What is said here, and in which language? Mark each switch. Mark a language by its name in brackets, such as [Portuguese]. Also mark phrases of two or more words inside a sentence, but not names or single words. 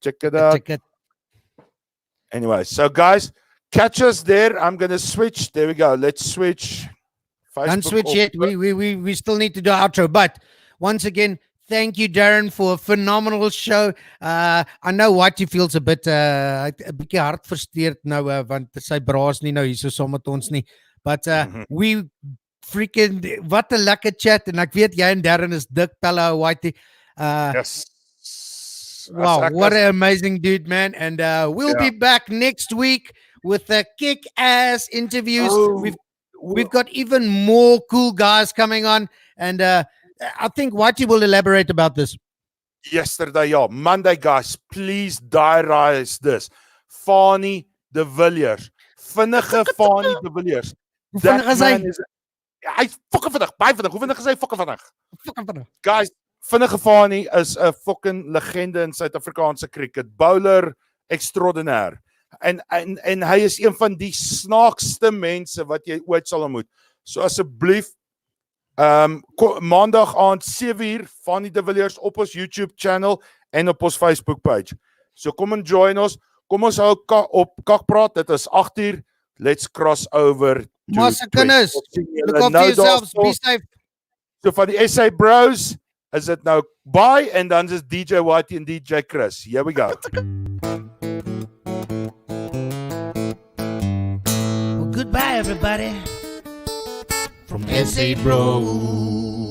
[English] Anyway, so guys, catch us there. I'm going to switch. There we go. Let's switch. Don't switch yet. We still need to do outro. But once again, thank you, Darren, for a phenomenal show. I know Whitey feels [Afrikaans] a bietjie hartversteurd nou, want sy braas nie nou hier so saam met ons nie. [English] But we freaking, [Afrikaans] wat 'n lekker chat. En ek weet jy en Darren is dik pelle, Whitey. [English] Yes. Wow, what an amazing dude, man. And we'll be back next week with the kick-ass interviews. We've got even more cool guys coming on. And I think Whitey will elaborate about this. Yesterday, Monday, guys, please diarize this. Fani de Villiers. [Afrikaans] Vinnige Fani de Villiers. [English] That man is... [Afrikaans] Hy's fucking vinnig. Baie vinnig. Hoe vinnig is hy? Fucking vinnig. Guys, Vinnige Fani is 'n fucking legende in Suid-Afrikaanse cricket. [English] Bowler extraordinaire. [Afrikaans] En hy is een van die snaakste mense wat jy ooit sal ontmoet. So asseblief, maandag aand 7:00 Fani de Villiers op ons YouTube channel en op ons Facebook page. So kom en join ons. Kom ons hou op kakpraat. Dit is 8:00. [English] Let's cross over. [Afrikaans] Massa kinders, [English] look after yourselves. Be safe. [Afrikaans] So van die SA Bros is dit nou bye en dan is DJ Whitey en DJ Chris. [English] Here we go. Well, goodbye everybody from SA Bros.